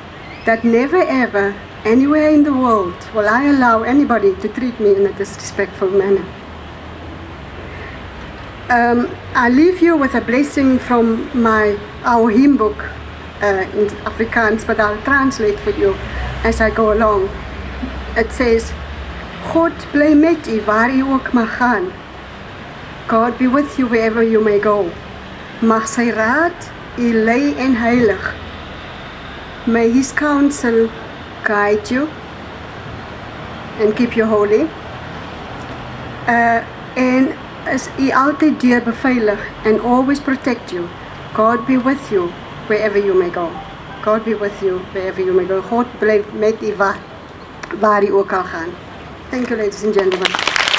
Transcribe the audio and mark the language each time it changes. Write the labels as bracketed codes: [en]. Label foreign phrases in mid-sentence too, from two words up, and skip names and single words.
[en] That never ever anywhere in the world will I allow anybody to treat me in a disrespectful manner. I leave you with a blessing from our hymn book in Afrikaans, but I'll translate for you as I go along. It says, [af] God bly met u waar u ook mag gaan. [en] God be with you wherever you may go. [af] Mag sy raad u lei en heilig. [en] May his counsel guide you and keep you holy. [af] En is u altyd deur beveilig [en] and always protect you. God be with you wherever you may go. God be with you wherever you may go. [af] God bly met u waar u ook al gaan. [en] Thank you, ladies and gentlemen.